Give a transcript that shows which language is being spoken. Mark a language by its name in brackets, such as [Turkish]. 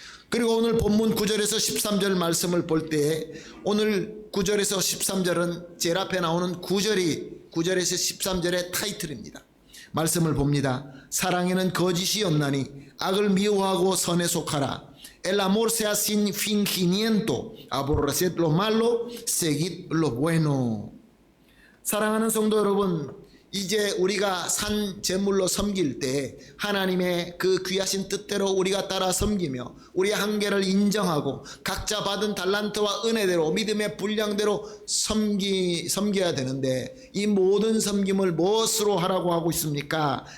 [Korean] 그리고 오늘 본문 9절에서 13절 말씀을 볼 때 오늘 9절에서 13절은 제일 앞에 나오는 9절에서 13절의 타이틀입니다. 말씀을 봅니다. 사랑에는 거짓이 없나니 악을 미워하고 선에 속하라. [Spanish] El amor sea sin fingimiento. Aborreced lo malo, seguid lo bueno. [Korean] 사랑하는 성도 여러분, 이제 우리가 산 제물로 섬길 때 하나님의 그 귀하신 뜻대로 우리가 따라 섬기며 우리의 한계를 인정하고 각자 받은 달란트와 은혜대로 믿음의 분량대로 섬겨야 되는데 이 모든 섬김을 무엇으로 하라고 하고 있습니까?